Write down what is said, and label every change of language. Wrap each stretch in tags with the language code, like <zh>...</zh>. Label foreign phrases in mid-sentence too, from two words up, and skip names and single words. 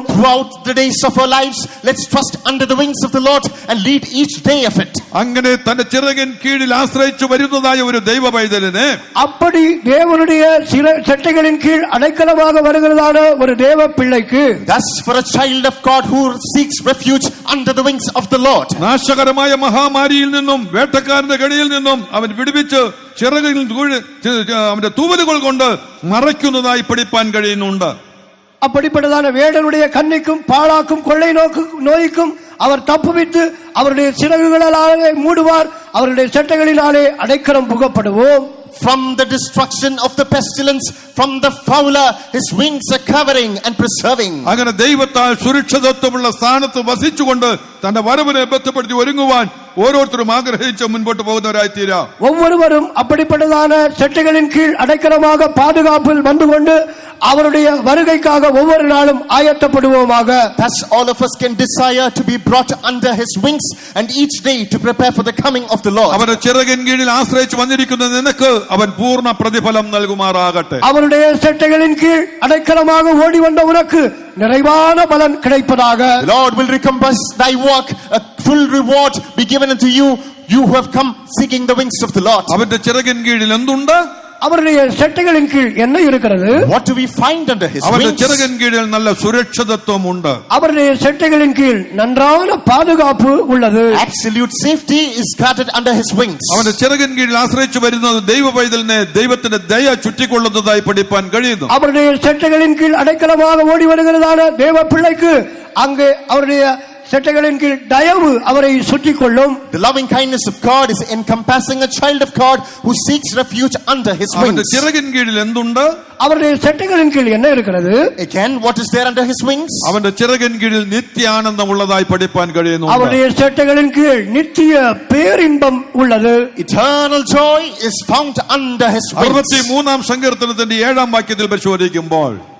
<en>Throughout the days of our lives, let's trust under the wings of the Lord and lead each day of it.</en> <ml>അങ്ങനെ തന്റെ ചിറകിൻ കീഴിൽ ആശ്രയിച്ചു വരുന്നതായ ഒരു ദൈവ പൈതലിനെ,</ml> <ta>அப்படி தேவனுடைய செட்டைகளின் கீழ் அடைக்கலமாக வருகிறதான ஒரு தேவ பிள்ளைக்கு,</ta> <en>Thus for a child of God who seeks refuge under the wings of the Lord,</en> <ml>നാശകരമായ മഹാമാരിയിൽ നിന്നും വേട്ടക്കാരന്റെ കടിയിൽ നിന്നും അവൻ വിടുവിച്ച് ചിറകിൽ അവന്റെ തൂവലുകൾ കൊണ്ട് മറയ്ക്കുന്നതായി പഠിപ്പാൻ കഴിയുന്നുണ്ട്.</ml> <ta>அப்படிப்பட்டதான வேடனுடைய கண்ணிக்கும் பாழாக்கும் கொள்ளை நோய்க்கும் அவர் தப்புவித்து அவருடைய சிறகுகளாலே மூடுவார், அவருடைய செட்டைகளினாலே அடைக்கலம் புகப்படுவோம்.</ta> <en>from the destruction of the pestilence, from the fowler, his wings are covering and preserving.</en> <ml>അങ്ങനെ ദൈവത്താൽ സുരക്ഷിതത്വമുള്ള സ്ഥാനത്ത് വസിച്ചുകൊണ്ട് തന്റെ വരവിനെ ബന്ധപ്പെടുത്തി ഒരുങ്ങുവാൻ ഓരോരുത്തരും ആഗ്രഹിച്ച് മുൻപോട്ട് പോകുന്നവരായി തീരാം.</ml> <ta>ஒவ்வொருவரும் அப்படிப்பட்டதான செட்டைகளின் கீழ் அடைக்கலமாக பாதுகாப்பில் வந்து கொண்டு அவருடைய வருகைக்காக ஒவ்வொரு நாளும் ஆயத்தப்படுவோமாக.</ta> <en>Thus all of us can desire to be brought under his wings and each day to prepare for the coming of the Lord.</en> <ml>അവന്റെ ചിറകിൻ കീഴിൽ ആശ്രയിച്ച് വന്നിരിക്കുന്ന നിനക്ക് അവൻ പൂർണ്ണ പ്രതിഫലം നൽകുമാറാകട്ടെ.</ml> <ta>அவருடைய செட்டைகளின் கீழ் அடைக்கலமாக ஓடி வந்த உனக்கு நிறைவான பலன் கிடைப்பதாக.</ta> <en>The Lord will recompense thy work, a full reward be given unto you, you who have come seeking the wings of the Lord.</en> <ml>അവന്റെ ചിറകിൻ കീഴിൽ എന്തുണ്ട്?</ml> <ta>அவருடைய செட்டைகளின் கீழ் என்ன இருக்கிறது?</ta> <en>What do we find under his അവന്റെ wings?</en> <ml>ചിറകിൻ കീഴിൽ നല്ല സുരക്ഷിതത്വമുണ്ട്.</ml> <ta>அவருடைய செட்டைகளின் கீழ் நன்றான பாதுகாப்பு உள்ளது.</ta> <en>Absolute safety is guarded under his wings.</en> <ml>അവന്റെ ചിറകിൻ കീഴിൽ ആശ്രയിച്ചു വരുന്നത് ദൈവ പൈതലിനെ ദൈവത്തിന്റെ ദയ ചുറ്റിക്കൊള്ളുന്നതായി പഠിപ്പാൻ കഴിയുന്നു.</ml> <ta>அவருடைய செட்டைகளின் கீழ் அடைக்கலமாக ஓடி வருகிறதான தேவ பிள்ளைக்கு அங்கே அவருடைய செட்டைகளின் கீழ் தயவு அவரை சுற்றிக் கொள்ளும்.</ta> <en>The loving kindness of God is encompassing a child of God who seeks refuge under his അവന്റെ wings.</en> <ml>ചിറകിൻ കീഴിൽ എന്തുണ്ട്?</ml> <ta>அவருடைய செட்டைகளின் கீழ் என்ன இருக்கிறது?</ta> <en>Again, what is there under his wings?</en> <ml>അവന്റെ ചിറകിൻ കീഴിൽ നിത്യാനന്ദമുള്ളതായി പഠിപ്പാൻ കഴിയുന്നു.</ml> <ta>அவருடைய செட்டைகளின் கீழ் நித்திய பேரின்பம் உள்ளது.</ta> <en>Eternal joy is found under his wings.</en> <ml>63 സങ്കീർത്തനത്തിന്റെ 7-ാം വാക്യത്തിൽ പരിശോധിക്കുമ്പോൾ</ml>